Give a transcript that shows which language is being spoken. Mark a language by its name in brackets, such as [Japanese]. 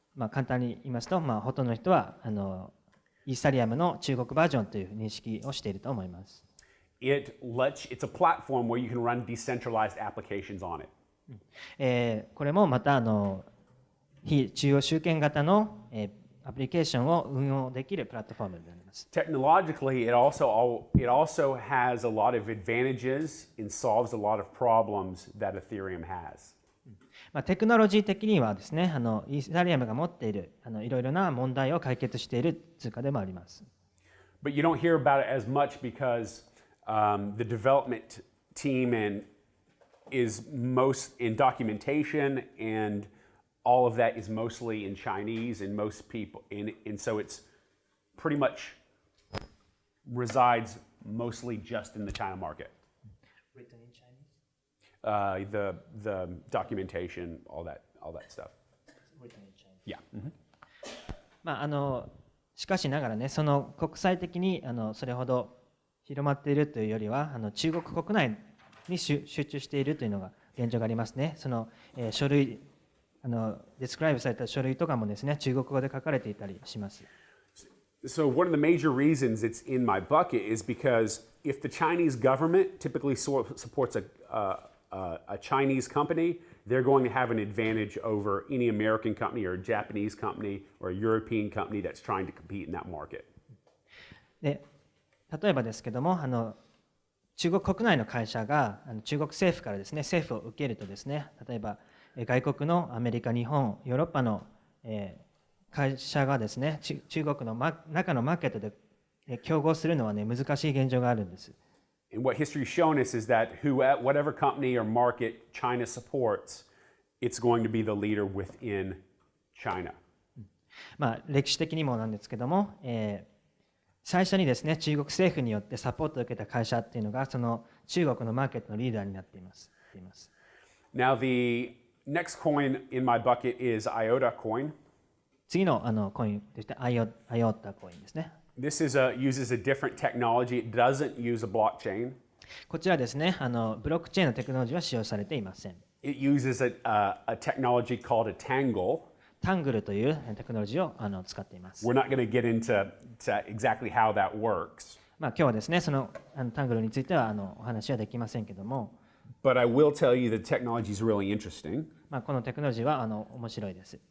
[Japanese] 簡単に言いますと、ほとんどの人はイーサリアムの中国バージョンという認識をしていると思います。 [English] It's a platform where you can run decentralized applications on it. [Japanese] これもまた非中央集権型のアプリケーションを運用できるプラットフォームになります。 [English] Technologically, it also has a lot of advantages and solves a lot of problems that Ethereum has. [Japanese] テクノロジー的にはですね、イーサリアムが持っているいろいろな問題を解決している通貨でもあります。 [English] But you don't hear about it as much because the development team is most in documentation and all of that is mostly in Chinese and most people, and so it's pretty much resides mostly just in the China market. Written in Chinese? The documentation, all that stuff. Written in Chinese. Yeah. Mm-hmm. [Japanese] しかしながらね、その国際的にそれほど広まっているというよりは中国国内に集中しているというのが現状がありますね。その書類デスクライブされた書類とかもですね、中国語で書かれていたりします。 [English] So one of the major reasons it's in my bucket is because if the Chinese government typically supports a Chinese company, they're going to have an advantage over any American company or a Japanese company or a European company that's trying to compete in that market. [Japanese] で、例えばですけども、中国国内の会社が中国政府からですね、政府を受けるとですね、例えば外国のアメリカ、日本、ヨーロッパの会社がですね、中国の中のマーケットで競合するのはね、難しい現状があるんです。 [English] And what history's shown us is that whatever company or market China supports, it's going to be the leader within China. [Japanese] 歴史的にもなんですけども、最初にですね、中国政府によってサポートを受けた会社っていうのが、その中国のマーケットのリーダーになっています。 [English] Now, the next coin in my bucket is IOTA coin. [Japanese] 次のコインとしてIOTAコインですね。 [English] This uses a different technology. It doesn't use a blockchain. [Japanese] こちらですね、ブロックチェーンのテクノロジーは使用されていません。 [English] It uses a technology called a tangle. [Japanese] タングルというテクノロジーを使っています。 [English] We're not going to get into exactly how that works. [Japanese] 今日はですね、そのタングルについてはお話はできませんけども、 [English] But I will tell you the technology is really interesting. [Japanese] このテクノロジーは面白いです。